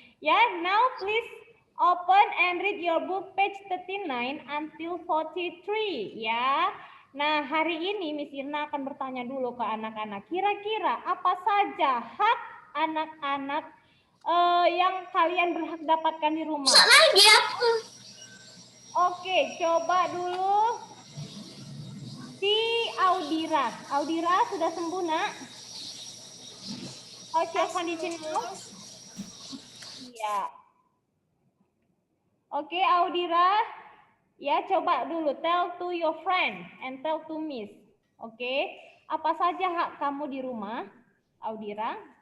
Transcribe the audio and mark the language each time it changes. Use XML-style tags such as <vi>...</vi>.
<en>Ya, now please open and read your book page 39 until 43 ya.</en> <id>Nah, hari ini Miss Irna akan bertanya dulu ke anak-anak. Kira-kira apa saja hak anak-anak yang kalian berhak dapatkan di rumah? Lagi aku. Oke, coba dulu si Audira. Audira sudah sembuh, Nak?</id> <en>How's your condition now? Iya.</en> <id>Oke, Audira. Ya, coba dulu</id> <en>tell to your friend and tell to Miss.</en> <id>Oke. Apa saja hak kamu di rumah, Audira?</id>